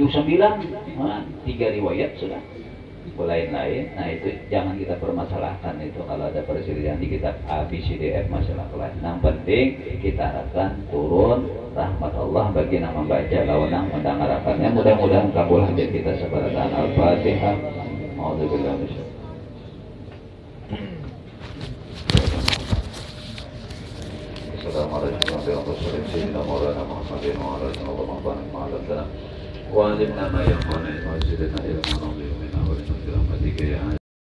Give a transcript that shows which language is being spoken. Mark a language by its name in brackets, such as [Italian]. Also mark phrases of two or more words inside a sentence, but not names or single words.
[Indonesian] Nah, 3 riwayat sudah lain-lain. Nah itu jangan kita permasalahkan itu kalau ada perselisihan di kitab ABCDF masalah lain. Yang penting kita harapkan turun rahmat Allah bagi yang membaca lawanang mendengarkannya. Mudah-mudahan kabul hajat kita sebaratan Al-Fatihah. [Arabic] أعوذ بالله من الشيطان الرجيم. السلام عليكم ورحمة الله وبركاته. وعلمنا ما ينفعنا وزدنا علما ونعلما برحمتك يا